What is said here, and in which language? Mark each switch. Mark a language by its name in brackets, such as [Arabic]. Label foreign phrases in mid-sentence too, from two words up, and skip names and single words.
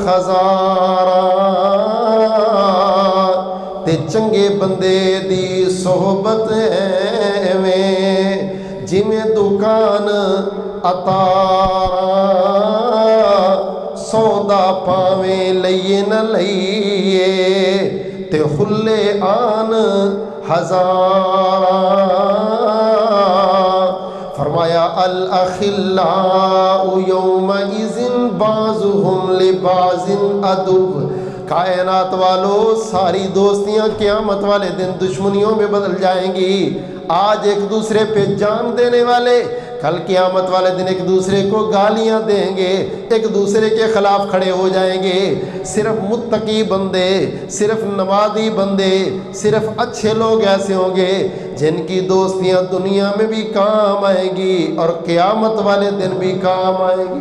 [Punjabi] ہزاراں، تے چنگے بندے دی صحبت ایویں جویں دکان اتاراں، سودا پاویں لئیے نہ لئیے، تے خلے آن ہزاراں۔ [Arabic] فرمایا الاخلاء یومئذ بعضهم لبعض عدو۔ [Urdu] کائنات والو، ساری دوستیاں قیامت والے دن دشمنیوں میں بدل جائیں گی۔ آج ایک دوسرے پہ جان دینے والے کل قیامت والے دن ایک دوسرے کو گالیاں دیں گے، ایک دوسرے کے خلاف کھڑے ہو جائیں گے۔ صرف متقی بندے، صرف نمازی بندے، صرف اچھے لوگ ایسے ہوں گے جن کی دوستیاں دنیا میں بھی کام آئیں گی اور قیامت والے دن بھی کام آئیں گی۔